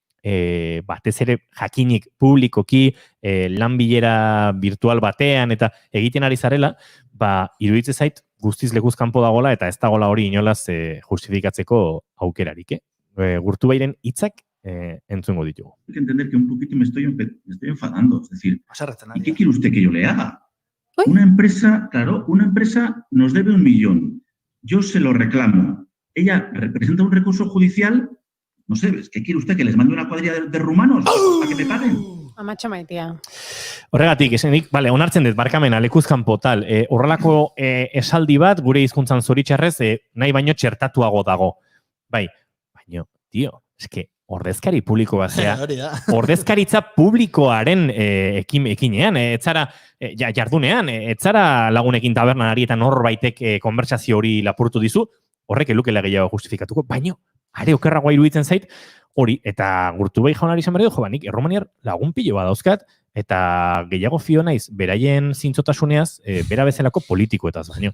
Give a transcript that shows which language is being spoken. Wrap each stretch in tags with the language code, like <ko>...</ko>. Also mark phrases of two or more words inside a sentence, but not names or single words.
<eu>batez ere jakinik publikoki lan bilera virtual batean eta egiten ari zarela, iruditzen zait guztiz lekuz kanpo dagola eta ez dagola hori inolaz justifikatzeko aukerarik. Gurtu bairen hitzak entzungo ditugu.</eu> <es>Hay que entender que un poquito me estoy enfadando, es decir, ¿y qué ¿Qué quiere usted que yo le haga? Uy. Una empresa nos debe 1 millón, yo se lo reclamo, ella representa un recurso judicial. No sé, ¿qué quiere usted? ¿Que les mande una cuadrilla de rumanos para que me paguen?</es> <eu>Amatxo maitea. Horregatik, esenik, onartzen dut, barkamena, lekuzkanpo tal, horrelako esaldi bat, gure hizkuntzan zoritxarrez, nahi baino txertatuago dago. Bai, baino, tio, eske, ordezkari publiko bat zea. Ordezkaritza publikoaren ekinean, etzara jardunean, etzara lagunekin tabernan ari eta norbaitek konbertsazio hori lapurtu dizu, horrek elukela gehiago justifikatuko, baino, are okerragoa iruditzen zait, hori, eta gurtu bai jaunari izan berri du, banik, erromaniar lagun pilo badauzkat, eta gehiago fio naiz, beraien zintzotasuneaz, bera bezalako politikoetaz, baino.</eu>